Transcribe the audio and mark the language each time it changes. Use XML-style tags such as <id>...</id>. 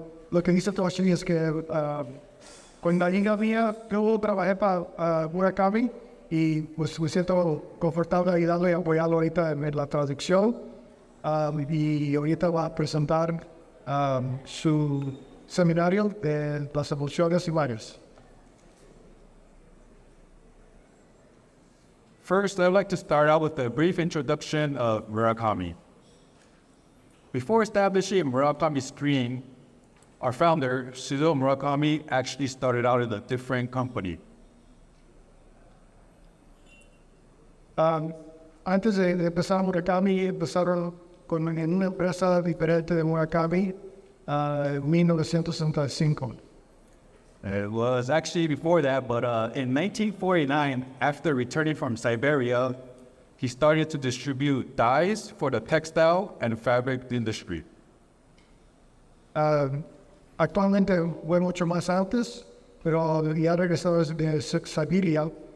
<es>Lo que dice Toshi es que cuando llegué yo trabajé para Murakami y pues me siento confortable ayudarlo y apoyarlo ahorita en la traducción y ahorita va a presentar su seminario de las evoluciones y varios.</es> <en>First, I'd like to start out with a brief introduction of Murakami. Before establishing Murakami Screen, our founder, Shizuo Murakami, actually started out in a different company.</en> <es>Antes de empezar Murakami, empezaron con una empresa diferente de Murakami en 1965.</es> <en>It was actually before that, but in 1949, after returning from Siberia, he started to distribute dyes for the textile and fabric industry.</en> <es>Actualmente fue mucho más antes, pero ya regresó de Siberia.</es>